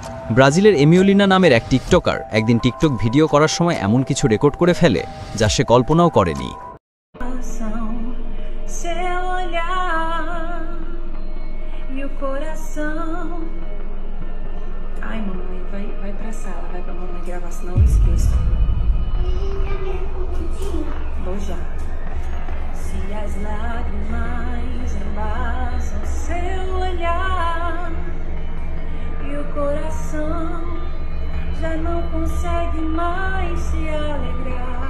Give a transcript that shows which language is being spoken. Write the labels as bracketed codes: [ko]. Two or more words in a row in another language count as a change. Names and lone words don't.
[bn] ব্রাজিলের এমিওলিনা নামের এক টিকটকার একদিন টিকটক ভিডিও করার সময় এমন কিছু রেকর্ড করে ফেলে যা সে কল্পনাও করেনি। [pt] Seu olhar e o coração. Ai, mamãe, vai pra sala, vai pra mamãe gravar, senão eu esqueço. Vou já. Se as lágrimas embasam seu olhar e o coração já não consegue mais se alegrar.